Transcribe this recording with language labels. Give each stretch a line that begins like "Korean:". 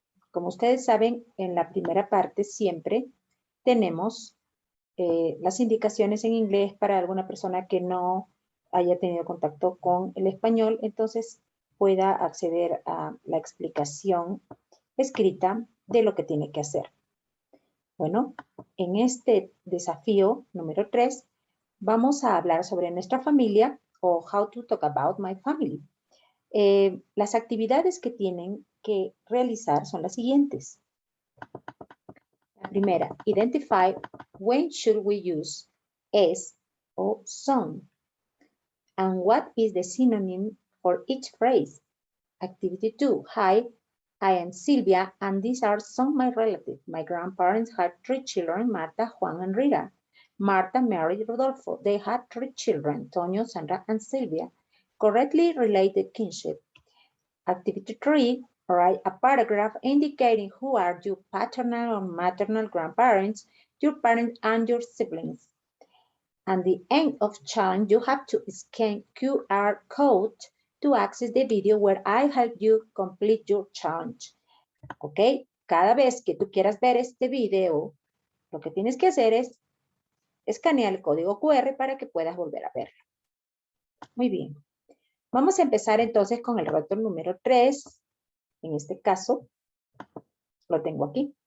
Spanish: Como ustedes saben, en la primera parte siempre tenemos las indicaciones en inglés para alguna persona que no haya tenido contacto con el español, entonces pueda acceder a la explicación escrita de lo que tiene que hacer. Bueno, en este desafío número 3, vamos a hablar sobre nuestra familia o
English: how to talk about my family.
Spanish: Las actividades que tienen que realizar son las siguientes. La primera,
English: identify when should we use es o son, and what is the synonym for each phrase. Activity 2, hi, I am Silvia, and these are some of my relatives. My grandparents had 3 children, Marta, Juan, and Rita. Marta married Rodolfo. They had 3 children, Tonio, Sandra, and Silvia. Correctly related kinship. Activity 3, write a paragraph indicating who are your paternal or maternal grandparents, your parents, and your siblings. At the end of challenge, you have to scan QR code to access the video where I help you complete your challenge. ¿Ok?
Spanish: Cada vez que tú quieras ver este video, lo que tienes que hacer es escanear el código QR para que puedas volver a verlo. Muy bien. Vamos a empezar entonces con el reto número 3. En este caso, lo tengo aquí.